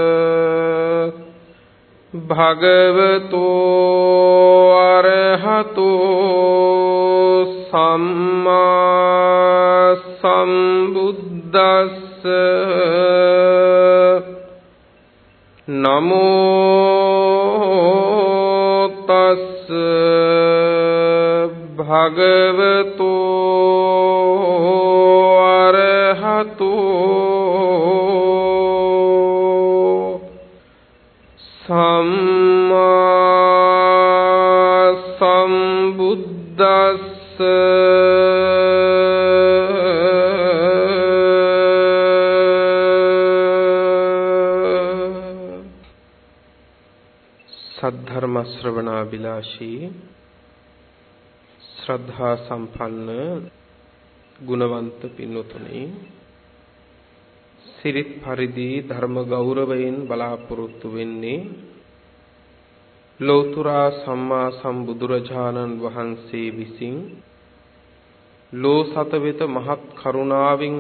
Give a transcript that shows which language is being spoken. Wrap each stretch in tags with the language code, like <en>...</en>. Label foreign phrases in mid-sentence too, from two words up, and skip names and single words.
<pi>भगवतो अरहतो सम्मा सम्बुद्धस्स नमो तस् भगवतो अरहतो सम्मा सम्बुद्धस्स</pi> <si>සද්ධර්ම ශ්‍රවණාභිලාෂී ශ්‍රද්ධා සම්පන්න ගුණවන්ත පින්වතුනි සිරිත් පරිදි ධර්ම ගෞරවයෙන් බලාපොරොත්තු වෙන්නේ ලෝතර සම්මා සම්බුදුරජාණන් වහන්සේ විසින් ලෝසත වෙත මහත් කරුණාවෙන්ම</si>